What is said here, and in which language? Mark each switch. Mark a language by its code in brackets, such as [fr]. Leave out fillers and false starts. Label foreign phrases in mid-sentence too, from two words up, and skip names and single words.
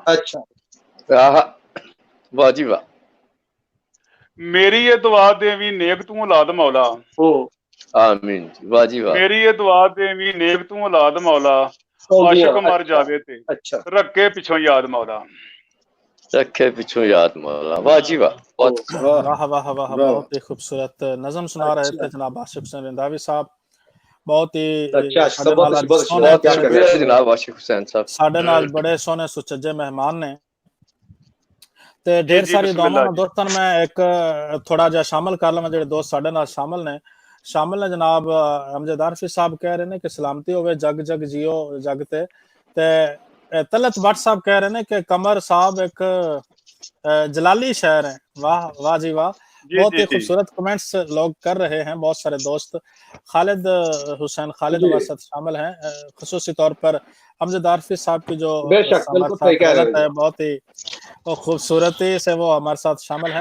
[ur] अच्छा [pa] ਆਹਾ ਵਾਹ ਜੀ ਵਾਹ। ਮੇਰੀ ਇਹ ਦੁਆ ਦੇਵੀਂ ਨੇਕ ਤੂੰ ਔਲਾਦ ਮੌਲਾ, ਆਮੀਨ ਜੀ, ਵਾਹ ਜੀ ਵਾਹ। ਮੇਰੀ ਇਹ ਦੁਆ ਦੇਵੀਂ ਨੇਕ ਤੂੰ ਔਲਾਦ ਮੌਲਾ, ਆਸ਼ਿਕ ਮਰ ਜਾਵੇ ਤੇ [ur] अच्छा [pa] ਰੱਖੇ ਪਿੱਛੋਂ ਯਾਦ ਮੌਲਾ। ਰੱਖੇ ਪਿੱਛੋਂ ਯਾਦ ਮੌਲਾ, ਵਾਹ ਜੀ ਵਾਹ। [ur] बहुत واہ واہ واہ، بہت ہی خوبصورت نظم سنا رہے تھے جناب عاشق حسین رنداوی صاحب. بہت ہی جناب عاشق حسین صاحب [pa] ਸਾਡੇ ਨਾਲ ਬੜੇ ਸੋਹਣੇ ਸੁਚੱਜੇ ਮਹਿਮਾਨ ਨੇ ਤੇ ਢੇਰ ਸਾਰੀ [ur] دونوں دوستوں میں [pa] ਇੱਕ ਥੋੜ੍ਹਾ ਜਾ ਸ਼ਾਮਲ ਕਰ ਲਵਾਂ ਜਿਹੜੇ ਦੋਸਤ ਸਾਡੇ ਨਾਲ ਸ਼ਾਮਲ ਨੇ ਜਨਾਬ ਅਮਜਦ ਆਰਫ਼ੀ ਸਾਹਬ ਕਹਿ ਰਹੇ ਨੇ ਕਿ ਸਲਾਮਤੀ ਹੋਵੇ ਜੁਗ ਜੁਗ ਜੀਓ ਜੁਗ ਤੇ ਤਲਤ ਭੱਟ ਸਾਹਬ [ur] کہہ رہے ہیں کہ قمر صاحب ایک جلالی شہر ہے. واہ واہ جی واہ، بہت ہی خوبصورت کمنٹس لوگ کر رہے ہیں. بہت سارے دوست خالد حسین خالد ہمارے ساتھ شامل ہیں، خصوصی طور پر امجد عارفی صاحب کی جو ہے بہت ہی خوبصورتی سے وہ ہمارے ساتھ شامل ہیں.